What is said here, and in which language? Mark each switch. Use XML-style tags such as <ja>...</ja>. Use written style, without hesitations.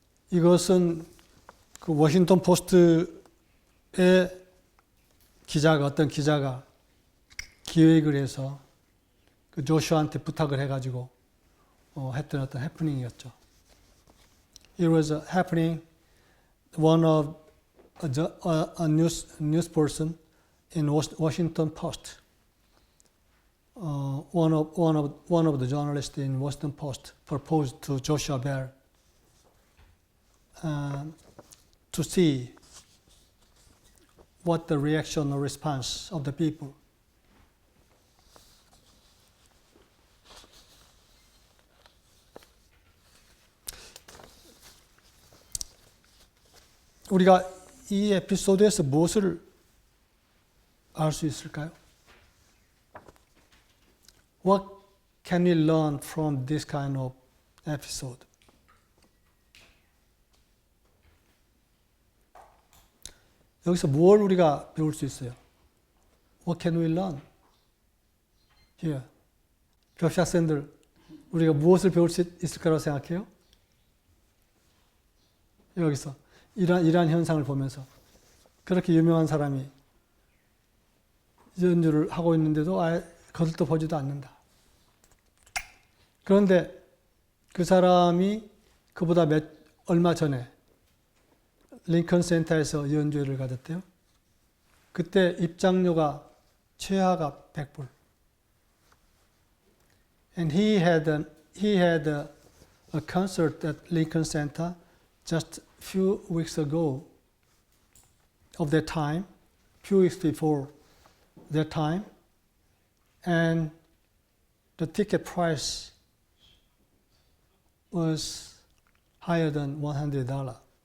<ko>이것은 그 워싱턴 포스트의 어떤 기자가 기획을 해서 그 조슈아한테 부탁을 해가지고 했던 어떤 해프닝이었죠.</ko> <en>It was a happening. One of a news person in Washington Post. One of the journalists in Washington Post proposed to Joshua Bell to see what the reaction or response of the people.</en> <ko>우리가 이 에피소드에서 무엇을 알 수 있을까요?</ko> <en>What can we learn from this kind of episode?</en> <ko>여기서 뭘 우리가 배울 수 있어요?</ko> <en>What can we learn? Here.</en> <ko>벽시 학생들, 우리가 무엇을 배울 수 있을 거라고 생각해요? 여기서 이러한 현상을 보면서 그렇게 유명한 사람이 연주를 하고 있는데도 아예 거들떠 보지도 않는다. 그런데 그 사람이 그보다 얼마 전에 링컨 센터에서 연주회를 가졌대요. 그때 입장료가 최하가 100불.</ko> <en>And he had a concert at Lincoln Center just few weeks ago of that time, few weeks before that time, and the ticket price was higher than $100.</en>